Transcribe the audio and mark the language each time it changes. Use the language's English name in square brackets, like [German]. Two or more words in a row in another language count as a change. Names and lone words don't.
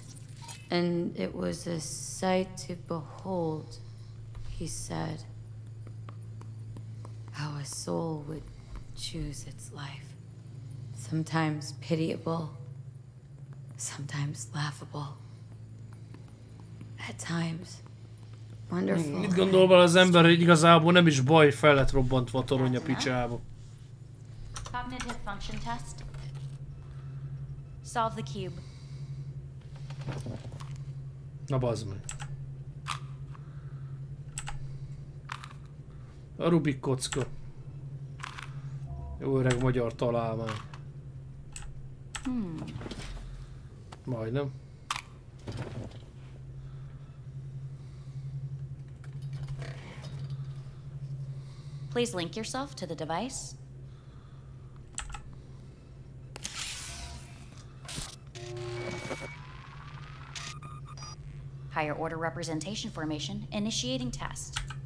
[English] And it was a sight to behold, he said, how a soul would choose its life. Sometimes pitiable, sometimes laughable, at times wonderful. [Hungarian] Mit gondol vele az ember, hogy igazából nem is baj, fel lett robbantva a torony a picsába. [English] Cognitive function test. Solve the cube. [Hungarian] Na bazd meg. A Rubik kocka. Jó öreg magyar találmány. Majdnem. [English] Please link yourself to the device. Higher order representation formation, initiating test.